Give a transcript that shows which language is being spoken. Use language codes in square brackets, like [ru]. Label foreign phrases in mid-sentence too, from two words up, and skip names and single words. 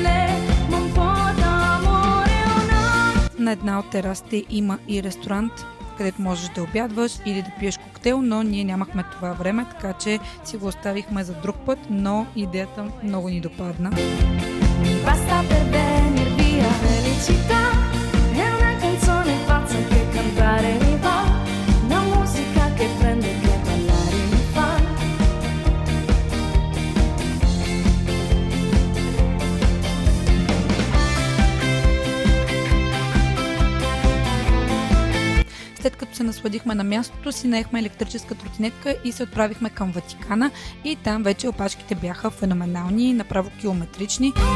[bg] На една от терасите има и ресторант, където можеш да обядваш или да пиеш коктейл, но ние нямахме това време, така че си го оставихме за друг път, но идеята много ни допадна. [it] Basta per venir via felicità, è una canzone pazza che cantare mi va, una musica che prende e che ballare mi fa. [bg] След като се насладихме на мястото, си наехме електрическа тротинетка и се отправихме към Ватикана и там вече опашките бяха феноменални, направо километрични.